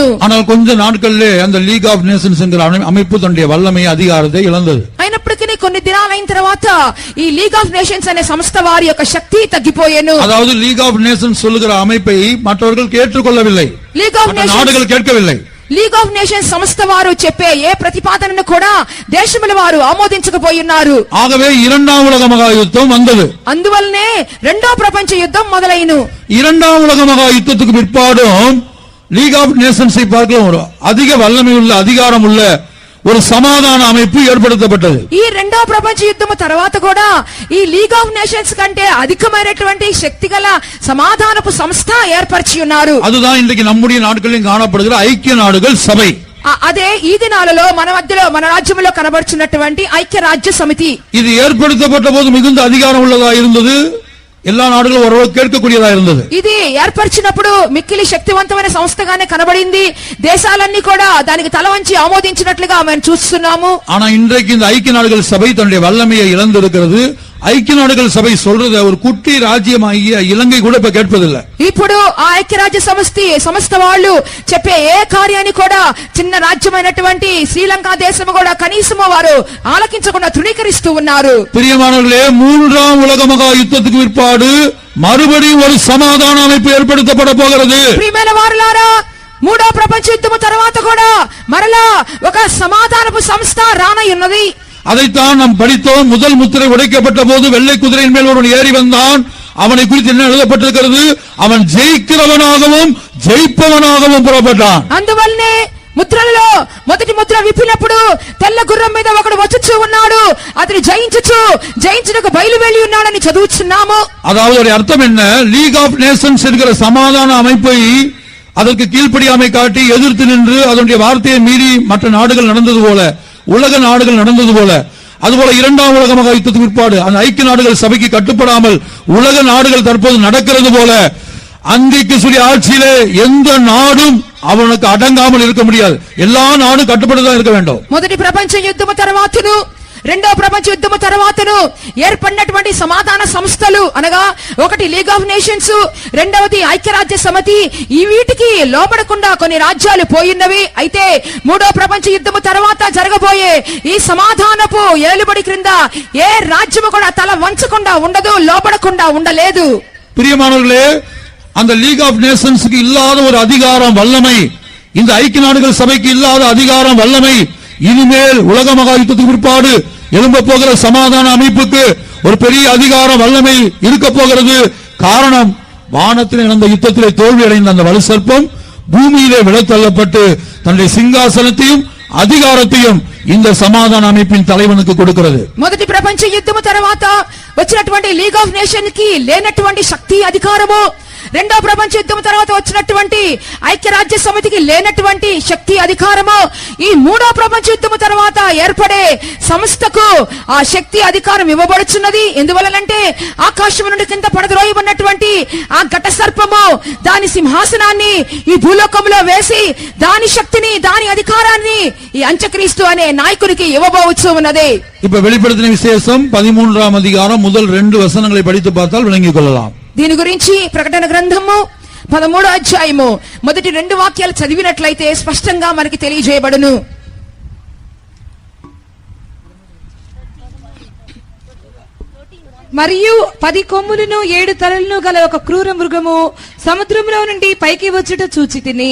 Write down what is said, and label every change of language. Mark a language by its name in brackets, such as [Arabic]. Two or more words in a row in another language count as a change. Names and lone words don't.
[Tamil] ஆனால் கொஞ்ச நாட்களிலே அந்த லீக் ஆஃப் நேஷன்ஸ் என்கிற அமைப்பு தன்னுடைய வல்லமை அதிகாரத்தை இழந்தது. [Telugu] అయినప్పటికీ కొన్ని దినాలైన తర్వాత ఈ లీగ్ ఆఫ్ నేషన్స్ అనే సంస్థ వారి యొక్క శక్తి తగ్గిపోయేను. [Tamil] அதாவது லீக் ஆஃப் நேஷன்ஸ் சொல்லுகிற அமைப்பை மற்றவர்கள் கேட்டுக்கொள்ளவில்லை, நாடுகள் கேட்கவில்லை. [Telugu] లీగ్ ఆఫ్ నేషన్స్ సంస్థ వారు చెప్పే ఏ ప్రతిపాదనను కూడా దేశముల వారు ఆమోదించకపోయినారు. [Tamil] ஆகவே இரண்டாம் உலக மகா யுத்தம் வந்தது. [Telugu] అందువల్లనే రెండో ప్రపంచ యుద్ధం మొదలైను. [Tamil] இரண்டாம் உலக மகா யுத்தத்துக்கு பிற்பாடும் லீக் ஆஃப் நேஷன்ஸை பார்க்கலாம் ஒரு அதிக வல்லமை உள்ள, அதிகாரம் உள்ள ஒரு சமாதான அமைப்பு ஏற்படுத்தப்பட்டது. [Telugu] ఈ రెండో ప్రపంచ యుద్ధము తర్వాత కూడా ఈ లీగ్ ఆఫ్ నేషన్స్ కంటే అధికమైనటువంటి శక్తిగల సమాధానపు సంస్థ ఏర్పరిచి ఉన్నారు. [Tamil] அதுதான் இன்றைக்கு நம்முடைய நாட்களில் காணப்படுகிற ஐக்கிய நாடுகள் சபை. [Telugu] అదే ఈ దినాలలో మన మధ్యలో మన రాజ్యంలో కనబడుచున్నటువంటి ఐక్య రాజ్య సమితి. [Tamil] இது ఏర్పடுத்தப்பட்ட போது మిగుంద அதிகாரம் உள்ளதா இருந்தது. எல்லா நாடுகளும் ஓரளவு கேட்கக்கூடியதா இருந்தது. [Telugu] ఇది ఏర్పరిచినప్పుడు మిక్కిలి శక్తివంతమైన సంస్థగానే కనబడింది. దేశాలన్నీ కూడా దానికి తల వంచి ఆమోదించినట్లుగా మనం చూస్తున్నాము. [Tamil] ஆனா இன்றைக்கு இந்த ஐக்கிய நாடுகள் சபை தன்னுடைய வல்லமையை இழந்திருக்கிறது. ஐக்கிய நாடுகள் சபை சொல்றது ஒரு குட்டி ராஜ்யமாகிய இலங்கை கூட இப்ப கேட்பதில்லை. [Telugu] ఇప్పుడు ఆ ఐక్యరాజ్య సంస్థ వాళ్ళు చెప్పే ఏ కార్యాన్ని కూడా చిన్న రాజ్యమైనటువంటి శ్రీలంక దేశం కూడా కనీసం వారు ఆలకించకుండా తృణీకరిస్తూ ఉన్నారు. [Tamil] பிரியமானவர்களே, மூன்றாம் உலக மகா யுத்தத்துக்கு பிற்பாடு மறுபடியும் ஒரு சமாதான அமைப்பு ஏற்படுத்தப்பட போகிறது. [Telugu] ప్రియమైన వారలారా, మూడో ప్రపంచ యుద్ధము తర్వాత కూడా మరలా ఒక సమాధానపు సంస్థ రానయ్యున్నది. [Tamil] அதைத்தான் நாம் படித்தோம். முதல் முத்திரை உடைக்கப்பட்ட போது வெள்ளை குதிரையின் மேல் ஒருவன் ஏறி வந்தான். அவனை குறித்து என்ன எழுதப்பட்டிருக்கிறது? அவன் ஜெயிக்கிறவனாகவும் ஜெயிப்பவனாகவும் புறப்பட்டான். [Telugu] అందువల్లనే ముద్రలలో మొదటి ముద్ర విప్పినప్పుడు తెల్ల గుర్రం మీద ఒకడు వచ్చుచూ ఉన్నాడు. అతను జయించుటకు బయలువెళ్ళి ఉన్నాడని చదువుచున్నాము. [Tamil] அதாவது ஒரு அர்த்தம் என்ன? லீக் ஆஃப் நேஷன்ஸ் என்கிற சமாதான அமைப்பை அதற்கு கீழ்ப்படியாமை காட்டி எதிர்த்து நின்று அதனுடைய வார்த்தையை மீறி மற்ற நாடுகள் நடந்தது போல, உலக நாடுகள் நடந்தது போல, அதுபோல இரண்டாம் உலக மகா யுத்தத்துக்கு பிற்பாடு அந்த ஐக்கிய நாடுகள் சபைக்கு கட்டுப்படாமல் உலக நாடுகள் தற்போது நடக்கிறது போல அன்றைக்கு சொல்லி ஆட்சியிலே எந்த நாடும் அவனுக்கு அடங்காமல் இருக்க முடியாது. எல்லா நாடும் கட்டுப்பட்டுதான் இருக்க வேண்டும். [Telugu] మొదటి ప్రపంచ యుద్ధము తర్వాతను రెండో ప్రపంచ యుద్ధము తర్వాతను ఏర్పడినటువంటి సమాధాన సంస్థలు అనగా ఒకటి లీగ్ ఆఫ్ నేషన్స్, రెండవది ఐక్యరాజ్య సమితి, ఈ వీటికి లోబడకుండా కొన్ని రాజ్యాలు పోయినవి. అయితే మూడో ప్రపంచ యుద్ధము తర్వాత జరగబోయే ఈ సమాధానపు ఏలుబడి క్రింద ఏ రాజ్యము కూడా తల వంచకుండా ఉండదు, లోబడకుండా ఉండలేదు. [Tamil] பிரியமானவர்களே, அந்த லீக் ஆஃப் நேஷன்ஸ்க்கு இல்லாத ஒரு அதிகாரம் வல்லமை, இந்த ஐக்கிய நாடுகள் சபைக்கு இல்லாத அதிகாரம் வல்லமை இனிமேல் உலக மகா யுத்தத்துக்கு பிற்பாடு எழும்ப போகிற சமாதான அமைப்புக்கு ஒரு பெரிய அதிகாரம் வல்லமை இருக்க போகிறது. காரணம், வானத்தில் நடந்த யுத்தத்திலே தோல்வி அடைந்த அந்த வலு சர்ப்பம் பூமியிலே விழத்தள்ளப்பட்டு தன்னுடைய சிங்காசனத்தையும் அதிகாரத்தையும் இந்த சமாதான அமைப்பின் தலைவனுக்கு கொடுக்கிறது. [Telugu] మొదటి ప్రపంచ యుద్ధము తర్వాత వచ్చినటువంటి లీగ్ ఆఫ్ నేషన్ కి లేనటువంటి శక్తి అధికారము, రెండో ప్రపంచ యుద్ధం తర్వాత వచ్చినటువంటి ఐక్యరాజ్య సమితికి లేనటువంటి శక్తి అధికారము, ఈ మూడో ప్రపంచ యుద్ధం తర్వాత ఏర్పడే సంస్థకు ఆ శక్తి అధికారం ఇవ్వబడుచున్నది. ఎందువలనంటే ఆకాశం నుండి కింద పడద్రోయబడినటువంటి ఆ ఘట సర్పము దాని సింహాసనాన్ని ఈ భూలోకంలో వేసి దాని శక్తిని దాని అధికారాన్ని ఈ అంత్యక్రీస్తు అనే నాయకునికి ఇవ్వబోవచ్చు ఉన్నది. [Tamil] இப்ப வெளிப்படுத்தின விசேஷம் 13ஆம் அதிகாரம் முதல் 2 வசனங்களை படித்து பார்த்தால் விளங்கிக் கொள்ளலாம். [Telugu] దీని గురించి ప్రకటన గ్రంథము 13వ అధ్యాయము మొదటి 2 వాక్యాలు చదివినట్లయితే స్పష్టంగా మనకి తెలియజేయబడును. మరియు 10 కొమ్ములను 7 తలలను గల ఒక క్రూర మృగము సముద్రంలో నుండి పైకి వచ్చుట చూచితిని.